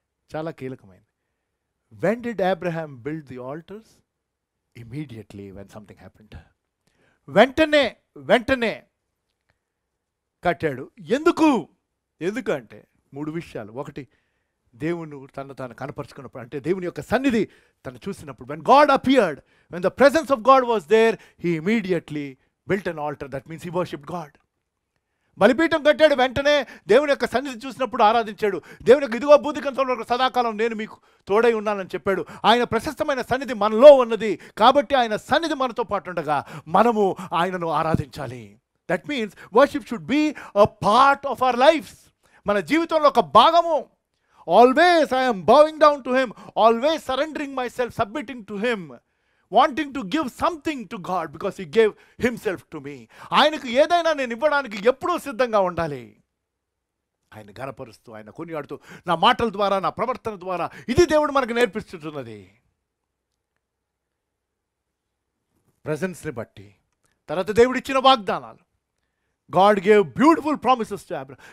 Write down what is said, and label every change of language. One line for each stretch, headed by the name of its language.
Telugu: చాలా కీలకమైనది.
English: When did Abraham build the altars? Immediately when something happened.
Telugu: వెంటనే కట్టాడు. ఎందుకు అంటే 3 విషయాలు. ఒకటి, దేవుని తాను కనపరుచుకున్నప్పుడు, అంటే దేవుని యొక్క సన్నిధి తను చూసినప్పుడు.
English: when God appeared, when the presence of God was there, he immediately built an altar. That means he worshipped God.
Telugu: బలిపీఠం కట్టాడు. వెంటనే దేవుని యొక్క సన్నిధి చూసినప్పుడు ఆరాధించాడు. దేవుని యొక్క ఇదిగో భూదికంతో సదాకాలం నేను మీకు తోడై ఉన్నానని చెప్పాడు. ఆయన ప్రశస్తమైన సన్నిధి మనలో ఉన్నది కాబట్టి ఆయన సన్నిధి మనతో పాటు ఉండగా మనము ఆయనను ఆరాధించాలి.
English: That means worship should be a part of our lives.
Telugu: మన జీవితంలో ఒక భాగము.
English: Always I am bowing down to him, always surrendering myself, submitting to him, wanting to give something to God because he gave himself to me.
Telugu: ఆయనకు ఏదైనా నేను ఇవ్వడానికి ఎప్పుడూ సిద్ధంగా ఉండాలి. ఆయన గణపరుస్తూ, ఆయన కొనియాడుతూ, నా మాటల ద్వారా, నా ప్రవర్తన ద్వారా, ఇది దేవుడు మనకు నేర్పిస్తున్నది. ప్రెజెన్స్ని బట్టి. తర్వాత దేవుడు ఇచ్చిన వాగ్దానాలు.
English: God gave beautiful promises to Abraham.